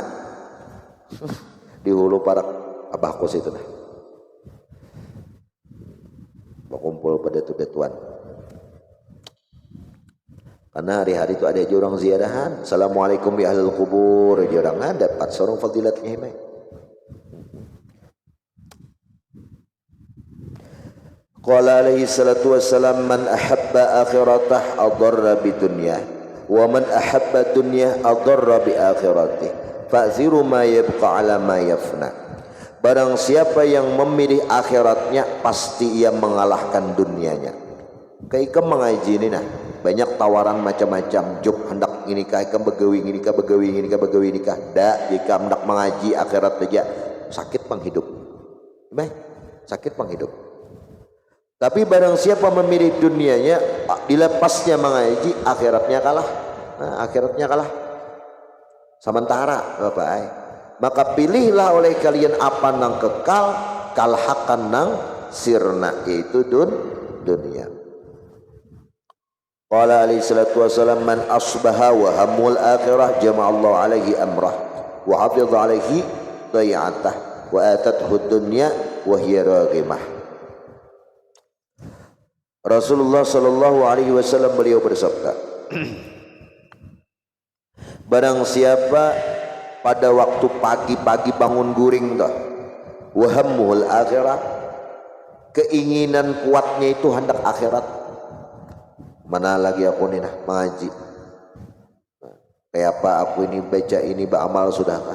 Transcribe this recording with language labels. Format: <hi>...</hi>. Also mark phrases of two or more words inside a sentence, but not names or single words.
<bjn>Di hulu para abahku situ nah. Berkumpul pada tuan. Karena hari-hari itu ada aja orang ziarahan.</bjn> <ar>السلام عليكم يا أهل القبور.</ar> <bjn>Aja orang dapat seorang fadilatnya ini.</bjn> <ar>قال عليه الصلاة والسلام، من أحب آخرته أضر بدنياه، ومن أحب دنياه أضر بآخرته، فآثروا ما يبقى على ما يفنى.</ar> <bjn>Barang siapa yang memilih akhiratnya, pasti ia mengalahkan dunianya. Kayak ikam mengaji ini nah, banyak tawaran macam-macam, job hendak ini kah, ikam begawi ini kah, dak jika hendak mengaji akhirat saja sakit penghidup. Sakit penghidup. Tapi barang siapa memilih dunianya, dilepasnya mengaji, akhiratnya kalah. Nah, akhiratnya kalah. Sementara, Bapak. Maka pilihlah oleh kalian apa nang kekal, kalhakan nang sirna, yaitu dunia.</bjn> <ar>قال عليه الصلاة والسلام، من أصبح وهمه الآخرة جمع الله عليه أمره وحفظ عليه ضيعته وأتته الدنيا وهي راغمة.</ar> <bjn>Rasulullah</bjn> <ar>صلى الله عليه وسلم</ar> <bjn>beliau bersabda, Barang siapa pada waktu pagi-pagi bangun guring dah,</bjn> <ar>وهمه الآخرة,</ar> <bjn>keinginan kuatnya itu hendak akhirat. Mana lagi aku ni nah mengaji, kayak apa aku ini baca ini beramal sudahkah?</bjn>